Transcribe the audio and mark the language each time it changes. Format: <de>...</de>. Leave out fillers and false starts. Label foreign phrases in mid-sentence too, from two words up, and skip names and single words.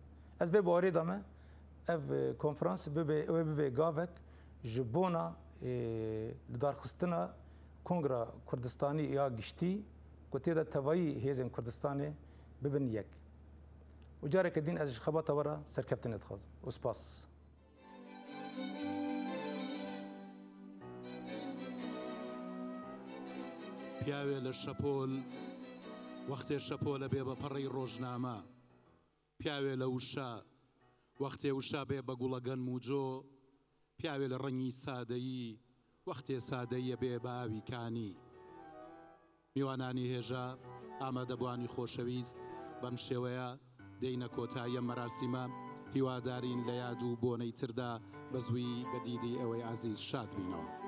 <ku>Ez vê bawerê da me ev konferans bibe gavek ji bona li darxistina Kongra Kurdistanî ya giştî ku tê de tevayî hêzên Kurdistanê bibin yek. û careke din ez ji xebata we re serkeftinê dixwazim û spas.</ku> <ckb>پیاوێ لە شەپۆل وەختێ شەپۆلە بێ بە پەڕی ڕۆژنامە پیاوێ لە وشە وەختێ وشە بێ بە گوڵەگەن و جۆ پیاوێ لە ڕەنگی سادەیی وەختێ سادەیە بێ بە ئاویکانی میوانانی هێژە ئامادەبوانی خۆشەویست بەم شێوەیە دەینە کۆتاییە مەراسیمە هیوادارین لە یاد و بۆنەی تردا بە زووی بەدیدی ئەوەی عەزیز شاد بینەوە.</ckb>